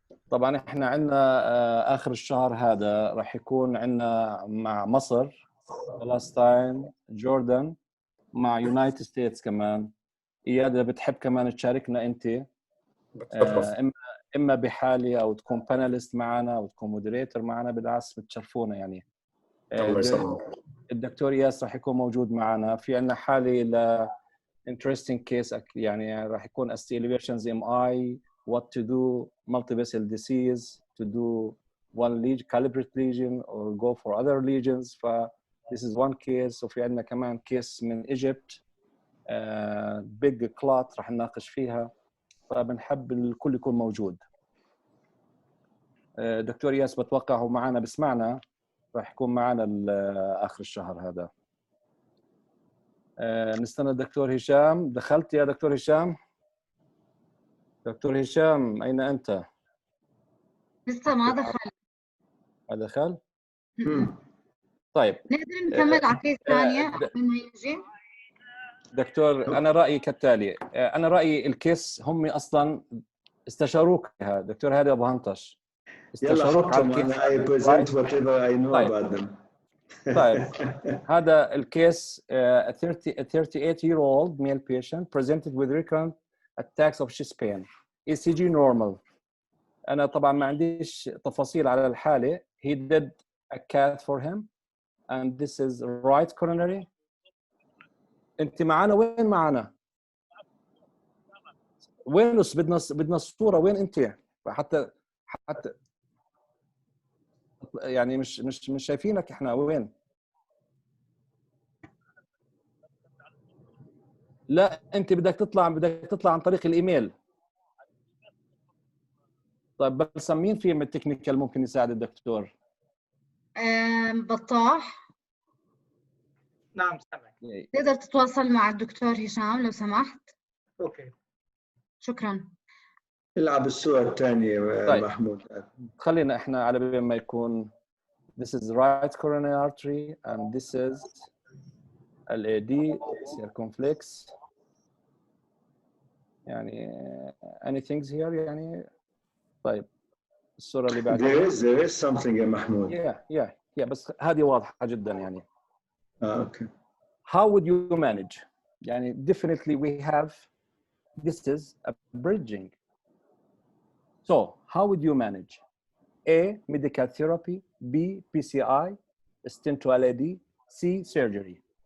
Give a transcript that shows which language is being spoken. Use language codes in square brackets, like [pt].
[ar] طبعا احنا عندنا اخر الشهر هذا راح يكون عندنا مع مصر، فلسطين، جوردن، مع يونايتد ستيتس كمان. اياد اذا بتحب كمان تشاركنا انت، اما بحالي او تكون باناليست معنا او تكون مودريتور معنا، بالعكس بتشرفونا يعني. الله يسلمك. الدكتور ياس راح يكون موجود معنا. في عندنا حالي ل [en] interesting case [ar] يعني راح يكون [en] ST elevations MI, what to do, multivessel disease, to do one lesion, calibrate lesion or go for other lesions. This is one case. [ar] وفي عندنا كمان case من Egypt, [en] big clot [ar] راح نناقش فيها. فبنحب الكل يكون موجود. دكتور ياس بتوقع هو معنا بسمعنا، راح يكون معنا آخر الشهر هذا. نستنى الدكتور هشام. دخلت يا دكتور هشام؟ دكتور هشام أين أنت؟ لسه ما دخل. ما دخل؟ طيب نقدر نكمل على كيس ثانية قبل ما يجي؟ دكتور أنا رأيي كالتالي. أنا رأيي الكيس هم أصلاً استشاروك بها دكتور هادي أبو هنطش. استشاروك على الكيس. [en] I present whatever I know about them. [ar] طيب هذا الكيس [en] a 38-year-old male patient presented with recurrent attacks of chest pain. ECG normal. [ar] أنا طبعا ما عنديش تفاصيل على الحالة. [en] He did a CAD for him and this is right coronary. [ar] أنت معنا؟ وين معنا؟ وين بدنا الصورة؟ وين أنت؟ حتى يعني مش شايفينك إحنا. وين؟ لا أنت بدك تطلع عن طريق الإيميل. طيب بس مين في من التكنيكال ممكن يساعد الدكتور؟ بطاح. نعم سامعك. تقدر تتواصل مع الدكتور هشام لو سمحت؟ اوكي شكرا. العب الصورة الثانية. طيب. محمود خلينا احنا على بال ما يكون [en] this is right coronary artery and this is LAD circumflex. [ar] يعني [en] anything here [ar] يعني. طيب الصورة اللي بعدها. [en] there is something يا محمود. [ar] yeah بس هذه واضحة جدا يعني. [en] okay. How would you manage؟ [ar] يعني [en] definitely we have this is a bridging. So how would you manage? A, medical therapy. B, PCI. Stent to LAD. C, surgery.